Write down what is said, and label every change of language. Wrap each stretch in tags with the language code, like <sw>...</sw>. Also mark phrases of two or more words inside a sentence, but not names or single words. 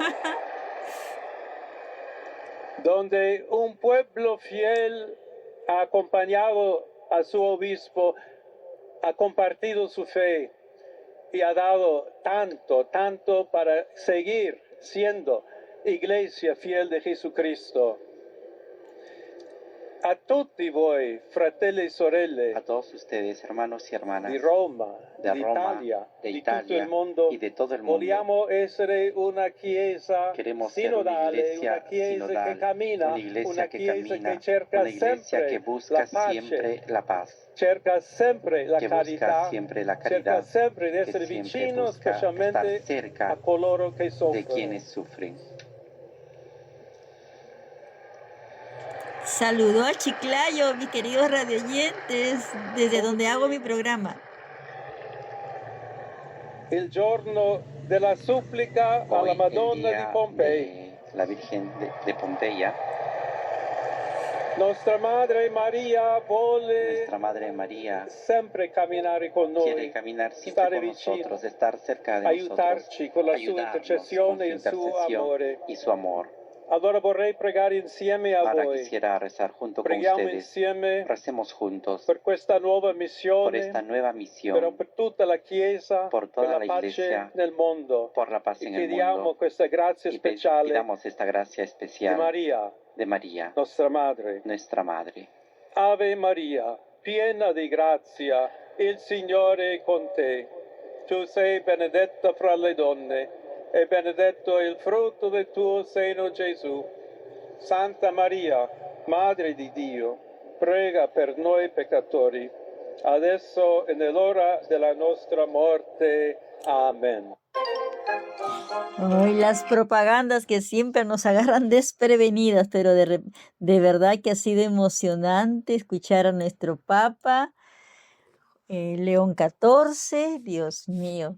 <es>donde un pueblo fiel ha acompañado a su obispo, ha compartido su fe y ha dado tanto para seguir siendo iglesia fiel de Jesucristo.</es> <it>A tutti voi, fratelli e sorelle,</it> <es>A todos ustedes, hermanos y hermanas</es> <it>di Roma,</it> <es>de</es> <it>di Roma, Italia,</it> <es>de</es> <it>di tutto Italia il mondo,</it> <es>y de todo el mundo,</es> <it>vogliamo essere una chiesa</it> <es>queremos ser una</es> <it>sinodale,</it> <es>iglesia</es> <it>una chiesa</it> <es>sinodal,</es> <it>che cammina,</it> <es>una iglesia</es> <it>una</it> <es>que</es> <it>chiesa</it> <es>camina,</es> <it>che cerca</it> <es>una iglesia</es> <it>sempre</it> <es>que</es> <it>la</it> <es>busca</es> <it>pace,</it> <es>siempre la paz,</es> <it>cerca sempre la</it> <es>que</es> <it>carità,</it> <es>busca siempre la</es> <it>cerca</it> <es>caridad,</es> <it>sempre di</it> <es>que</es> <it>essere</it> <es>siempre</es> <it>vicino</it> <es>busca estar</es> <it>specialmente</it> <es>cerca</es> <it>a coloro che</it> <es>de</es> <it>soffrono.</it> <es>quienes sufren. Saludo a Chiclayo, mis queridos radioyentes, desde donde hago mi programa.</es> <it>Il giorno della supplica alla</it> <es>Hoy el</es> <it>Madonna di</it> <es>día</es> <it>Pompei.</it> <es>de la Virgen de Pompeya,</es> <it>Nostra Madre Maria vuole</it> <es>nuestra Madre María</es> <it>sempre camminare con</it> <es>quiere</es> <it>noi,</it> <es>caminar siempre</es> <it>stare</it> <es>con</es> <it>vicino,</it> <es>nosotros, estar cerca de</es> <it>aiutarci con la sua</it> <es>ayudarnos</es> <it>intercessione</it> <es>con</es> <it>e</it> <es>su</es> <it>il suo</it> <es>intercesión</es> <it>amore.</it> <es>y su amor.</es> <it>Allora vorrei pregare insieme a</it> <es>Ahora</es> <it>voi.</it> <es>quisiera rezar junto con</es> <it>Preghiamo</it> <es>ustedes.</es> <it>insieme</it> <es>Recemos juntos</es> <it>per questa nuova</it> <es>por</es> <it>missione,</it> <es>esta nueva</es> <it>però</it> <es>misión,</es> <it>per tutta la Chiesa,</it> <es>por</es> <it>per</it> <es>toda la</es> <it>la pace</it> <es>Iglesia,</es> <it>nel mondo.</it> <es>por la paz</es> <it>E</it> <es>en el</es> <it>chiediamo</it> <es>mundo.</es> <it>questa grazia</it> <es>Y</es> <it>speciale</it> <es>pidamos esta gracia</es> <it>di</it> <es>especial</es> <it>Maria,</it> <es>de María,</es> <it>nostra Madre.</it> <es>nuestra Madre.</es> <it>Ave Maria, piena di grazia, il Signore è con te. Tu sei benedetta fra le donne, e benedetto è il frutto del tuo seno, Gesù. Santa Maria, Madre di Dio, prega per noi peccatori, adesso e nell'ora della nostra morte. Amen.</it> <es>Ay, las propagandas que siempre nos agarran desprevenidas, pero de verdad que ha sido emocionante escuchar a nuestro Papa, León XIV, Dios mío.</es>